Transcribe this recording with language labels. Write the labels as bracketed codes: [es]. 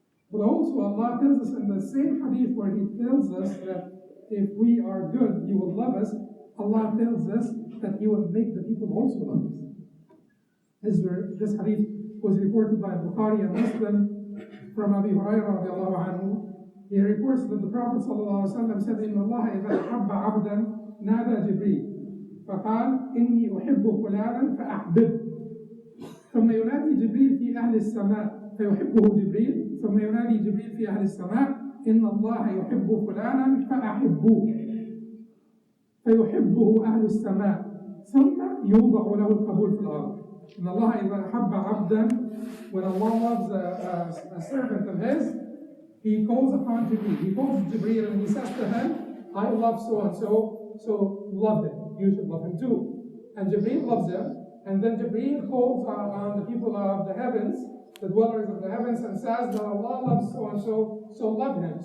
[en] But also Allah tells us in the same hadith where He tells us that if we are good, He will love us. Allah tells us that He will make the people also love us. This hadith was reported by Bukhari and Muslim from Abi Hurairah radiallahu anhu. He reports that the Prophet ﷺ said, [ar] إن الله إذا أحب عبدا نادى جبريل فقال إني أحب فلانا فأحبب ثم ينادي جبريل في أهل السماء فيحبه جبريل ثم ينادي جبريل في أهل السماء إن الله يحب فلانا فأحبوه فيحبه أهل السماء ثم يوضع له القبول في الأرض. إن الله إذا أحب عبدا, [en] when Allah loves a servant of His, He calls upon Jibreel. He calls Jibreel and He says to him, I love so and so, so love him. You should love him too. And Jibreel loves him, and then Jibreel calls on the people of the heavens, the dwellers of the heavens, and says that Allah loves so and so, so love him.